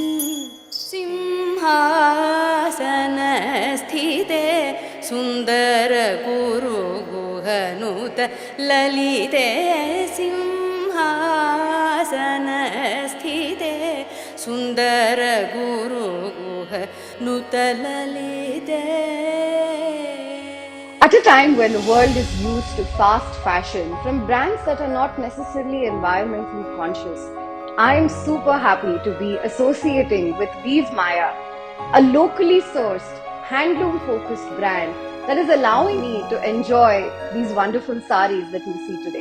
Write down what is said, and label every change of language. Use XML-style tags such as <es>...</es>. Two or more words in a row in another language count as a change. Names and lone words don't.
<sa>ಸಿಂಹಾಸನ ಸ್ಥಿತೆ ಸುಂದರ ಗುರು ಗುಹನುತ ಲಲಿತೆ ಸಿಂಹಾಸನ ಸ್ಥಿತೆ ಸುಂದರ ಗುರು ಗುಹನುತ ಲಲಿತೆ.</sa> <en>At a time when the world is used to fast fashion from brands that are not necessarily environmentally conscious, I am super happy to be associating with Weave Maya, a locally sourced, handloom-focused brand that is allowing me to enjoy these wonderful sarees that you see today.</en>